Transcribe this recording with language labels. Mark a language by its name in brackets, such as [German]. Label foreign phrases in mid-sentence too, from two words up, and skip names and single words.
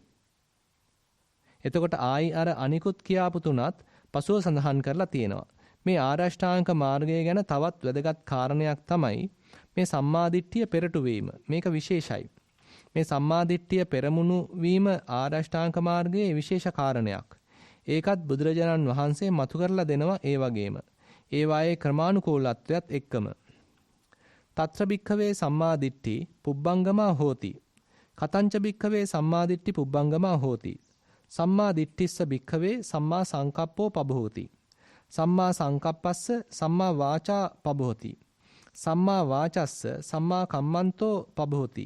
[Sinhala] මේ ආරෂ්ඨාංග මාර්ගය ගැන තවත් වැදගත් කාරණයක් තමයි මේ සම්මාදිට්ඨිය පෙරටු වීම. මේක විශේෂයි. මේ සම්මාදිට්ඨිය පෙරමුණු වීම ආරෂ්ඨාංග මාර්ගයේ විශේෂ කාරණයක්. ඒකත් බුදුරජාණන් වහන්සේ මතු කරලා දෙනවා ඒ වගේම. ඒ වායේ ක්‍රමානුකූලත්වයත් එක්කම. [Pali] තත්‍ර භික්ඛවේ සම්මාදිට්ඨි පුබ්බංගමා හෝති. කතංච භික්ඛවේ සම්මාදිට්ඨි පුබ්බංගමා හෝති. සම්මාදිට්ඨිස්ස භික්ඛවේ සම්මා සංකප්පෝ පබෝති. සම්මා සංකප්පස්ස සම්මා වාචා පබෝති. සම්මා වාචස්ස සම්මා කම්මන්තෝ පබෝති.